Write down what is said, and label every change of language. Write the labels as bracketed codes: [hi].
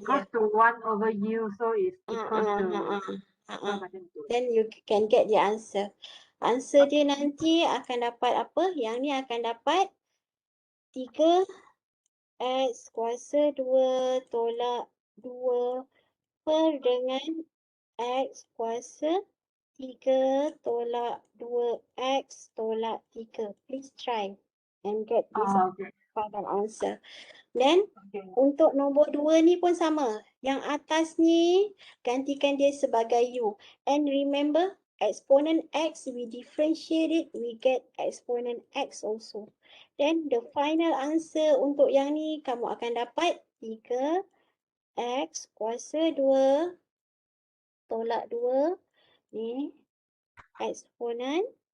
[en] Equals to 1/u, so it's equal to [ms] macam tu. [en] Then you can get the answer. [ms] Answer dia nanti akan dapat apa? Yang ni akan dapat 3 X kuasa 2 tolak 2 per dengan X kuasa 3 tolak 2X tolak 3. [en] Please try and get this final answer. [ms] Then untuk nombor 2 ni pun sama. Yang atas ni gantikan dia sebagai U. [en] And remember, exponent X, we differentiate it, we get exponent X also. Then the final answer [ms] untuk yang ni kamu akan dapat 3 X kuasa 2 tolak 2 ni eksponen.